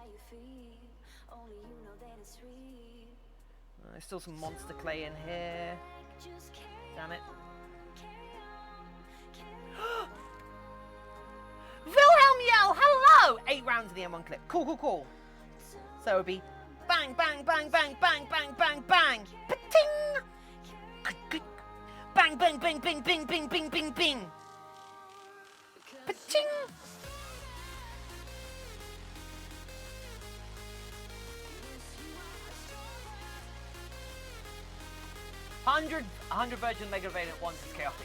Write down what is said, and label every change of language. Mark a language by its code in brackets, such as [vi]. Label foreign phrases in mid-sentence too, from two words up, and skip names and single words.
[en] There's still some monster clay in here. Damn it. Wilhelm Yell, hello! 8 rounds of the M1 clip. Cool. So it would be bang, bang, bang, bang, bang, bang, bang, bang, pa-ting! Bang, bang, bang, bang, bing, bing, bing, bing, bing. Pa-ting! $100 Virgin Mega Variant at once is chaotic.